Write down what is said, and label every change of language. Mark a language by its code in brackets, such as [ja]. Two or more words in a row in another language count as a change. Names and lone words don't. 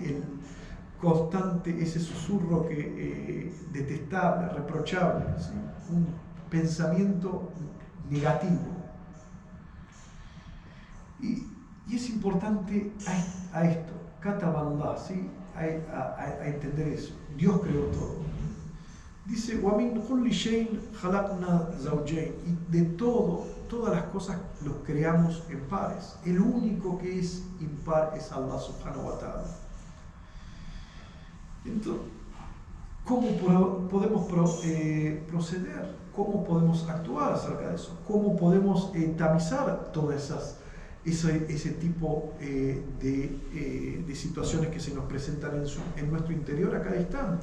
[es] El constante, ese susurro que detestable, reprochable, ¿sí? Un pensamiento negativo. Y es importante a esto, kataballah, ¿sí? A entender eso. Dios creó todo. Dice, [ar] وَمِنْ كُلِّ شَيْءٍ خَلَقْنَا زَوْجَيْنِ, [es] y de todas las cosas los creamos en pares. El único que es impar es Allah [ar] سبحانه وتعالى. [es] Entonces, ¿cómo podemos proceder? ¿Cómo podemos actuar acerca de eso? ¿Cómo podemos tamizar todas ese tipo de situaciones que se nos presentan en nuestro interior a cada instante?